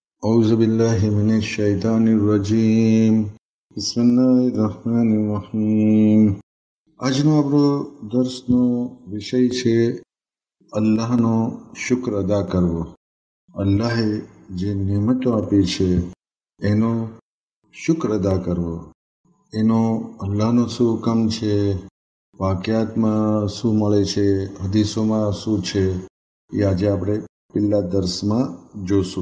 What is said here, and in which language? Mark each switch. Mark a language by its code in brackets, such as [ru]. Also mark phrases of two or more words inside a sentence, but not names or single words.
[ar] أعوذ بالله من الشيطان الرجيم بسم الله الرحمن الرحيم [gu] આજનો આપણો દર્શનો વિષય છે અલ્લાહનો શુક્ર અદા કરવો. અલ્લાહે જે નિયમતો આપી છે એનો શુક્ર અદા કરવો. એનો અલ્લાહનો શું હુકમ છે, વાક્યાતમાં શું મળે છે, હદીસોમાં શું છે, એ આજે આપણે પહેલા દર્શમાં જોશું.